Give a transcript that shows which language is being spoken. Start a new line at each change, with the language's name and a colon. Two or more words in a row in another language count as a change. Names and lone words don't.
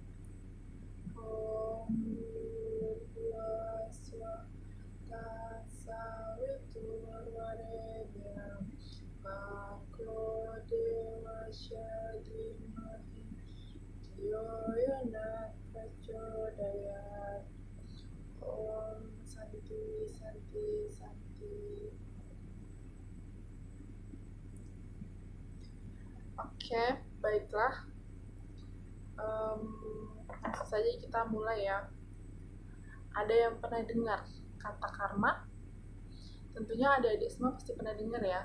Sanskrit: Om Bhurvaswa Tatsaviturvarenyam Bhargo Devasya Dhimahi Dhiyo Yona Prachodayat. Om Santi Santi Santi.
Indonesian: Oke, baiklah. Langsung saja kita mulai ya. Ada yang pernah dengar kata karma? Tentunya adik-adik semua pasti pernah dengar ya.